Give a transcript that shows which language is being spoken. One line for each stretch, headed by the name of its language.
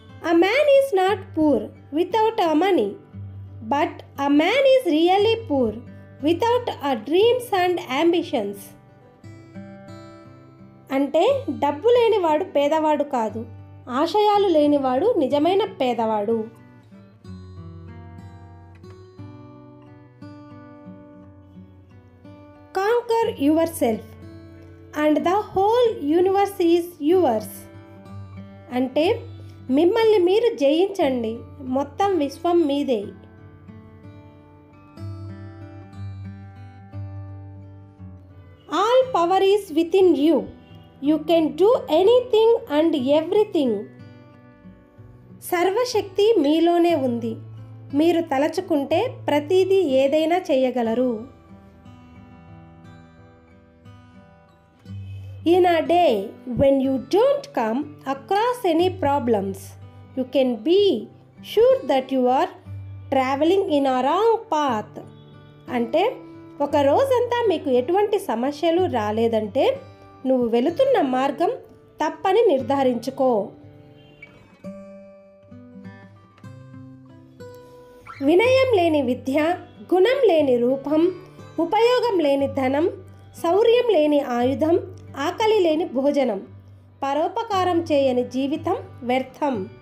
English: A man is not poor without a money, but a man is really poor without a dreams and ambitions.
Telugu: అంటే డబ్బు లేనివాడు పేదవాడు కాదు, ఆశయాలు లేనివాడు నిజమైన పేదవాడు.
English: Conquer yourself and the whole universe is yours.
Telugu: అంటే మిమ్మల్ని మీరు జయించండి, మొత్తం విశ్వం మీదే.
English: All power is within you. You can do anything and everything.
Telugu: సర్వశక్తి మీలోనే ఉంది, మీరు తలచుకుంటే ప్రతిదీ ఏదైనా చేయగలరు.
English: In a day when you don't come across any problems, you can be sure that you are traveling in a wrong path.
Telugu: అంటే ఒక రోజంతా మీకు ఎటువంటి సమస్యలు రాలేదంటే నువ్వు వెళుతున్న మార్గం తప్పని నిర్ధారించుకో. వినయం లేని విద్య, గుణం లేని రూపం, ఉపయోగం లేని ధనం, శౌర్యం లేని ఆయుధం, ఆకలి లేని భోజనం, పరోపకారం చేయని జీవితం వ్యర్థం.